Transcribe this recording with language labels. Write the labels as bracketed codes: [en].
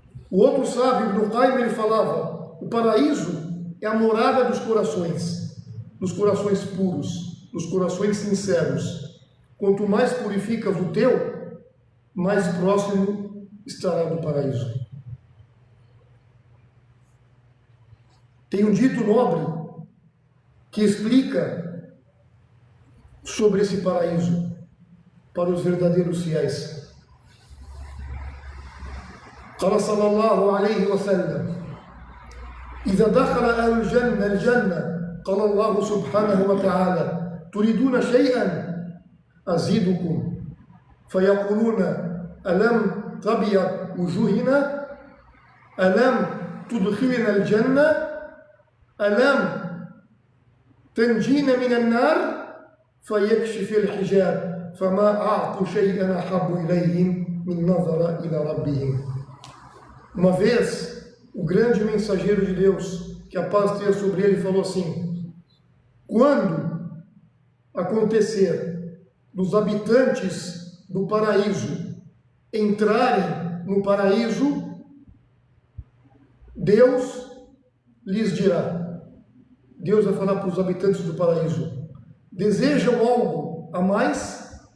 [pt] O outro sábio, Ibn Qayyim, ele falava: o paraíso é a morada dos corações puros, dos corações sinceros. Quanto mais purificas o teu, mais próximo estará no paraíso. Tem um dito nobre que explica sobre esse paraíso para os verdadeiros fiéis. [ar] قال صلى الله عليه وسلم إذا دخل أهل الجنة قال الله سبحانه وتعالى تريدون شيئا أزيدكم فيقولون ألم تبيض وجوهنا ألم تدخلنا الجنة ألم تنجينا من النار فيكشف الحجاب فما أعطوا شيئا أحب إليهم من نظر إلى ربهم. [pt] Uma vez, o grande mensageiro de Deus, que a paz esteja sobre ele, falou assim: quando acontecer dos habitantes do paraíso entrarem no paraíso, Deus lhes dirá, Deus vai falar para os habitantes do paraíso: desejam algo a mais?